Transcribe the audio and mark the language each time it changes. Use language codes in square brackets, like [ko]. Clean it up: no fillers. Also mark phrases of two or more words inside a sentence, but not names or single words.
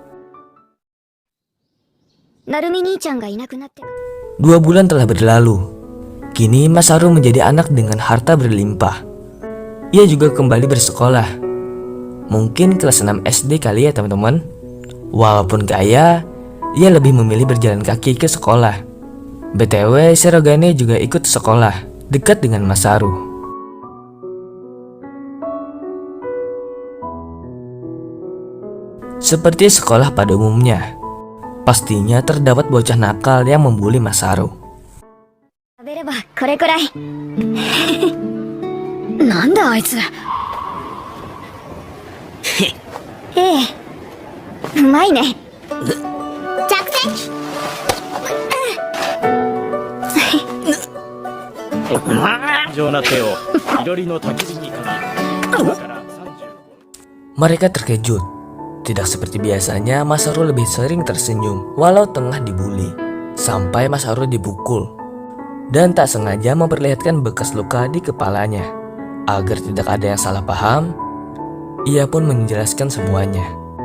[ja] なるみ兄ちゃんがいなくなって。 [id] 2 bulan telah berlalu. Kini Masaru menjadi anak dengan harta berlimpah. Ia juga kembali bersekolah. Mungkin kelas 6 SD kali ya teman-teman. Walaupun kaya, ia lebih memilih berjalan kaki ke sekolah. BTW, Shirogane juga ikut sekolah, dekat dengan Masaru. Seperti sekolah pada umumnya, pastinya terdapat bocah nakal yang membuli Masaru. [ja] 食べればこれくらい。なんだあいつ。ええ、うまいね。着席。上な手をいろりの焚き火にかけ、今から [id] Mereka terkejut. Tidak seperti biasanya, Masaru lebih sering tersenyum walau tengah dibully, sampai Masaru dipukul dan tak sengaja memperlihatkan bekas luka di kepalanya. Agar tidak ada yang salah paham, ia pun menjelaskan semuanya.